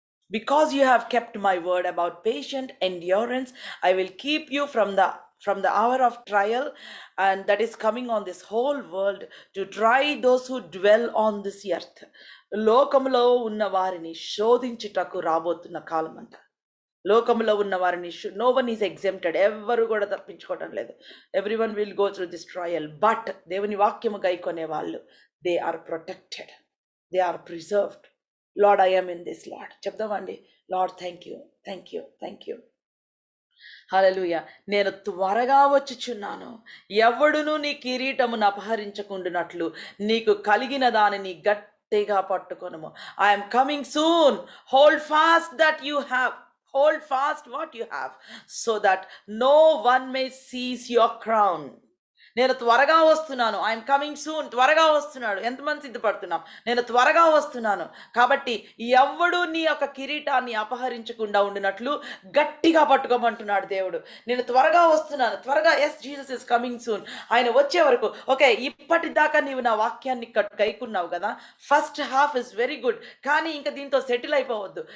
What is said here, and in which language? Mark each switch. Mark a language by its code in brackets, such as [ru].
[en] Because you have kept my word about patient endurance, I will keep you from the hour of trial, and that is coming on this whole world to try those who dwell on this earth. [te] లోకములో ఉన్న వారిని శోధించుటకు రాబోతున్న కాలం అంట. లోకములో ఉన్న వారిని [en] No one is exempted. [te] ఎవరు కూడా తప్పించుకోవటం లేదు. [en] Everyone will go through this trial. But [te] దేవుని వాక్యము గైకొనే వాళ్ళు, [en] They are protected, they are preserved. Lord, I am in this, Lord చెప్దామండి. Lord, thank you. Hallelujah. [te] నేను త్వరగా వచ్చుచున్నాను, ఎవడును నీ కిరీటమును అపహరించకుండునట్లు నీకు కలిగిన దానిని గట్టిగా పట్టుకొనుము. [en] I'm coming soon. Hold fast that you have. Hold fast what you have, so that no one may seize your crown. [te] నేను త్వరగా వస్తున్నాను. [en] I'm coming soon. [te] త్వరగా వస్తున్నాడు. ఎంతమంది సిద్ధపడుతున్నాం? నేను త్వరగా వస్తున్నాను కాబట్టి ఎవ్వడు నీ యొక్క కిరీటాన్ని అపహరించకుండా ఉండినట్లు గట్టిగా పట్టుకోమంటున్నాడు దేవుడు. నేను త్వరగా వస్తున్నాను. త్వరగా, [en] Yes, Jesus is coming soon. [te] ఆయన వచ్చే వరకు, ఓకే, ఇప్పటిదాకా నీవు నా వాక్యాన్ని గైకున్నావు కదా, [en] first half is very good, [te] కానీ ఇంకా దీంతో సెటిల్ అయిపోవద్దు.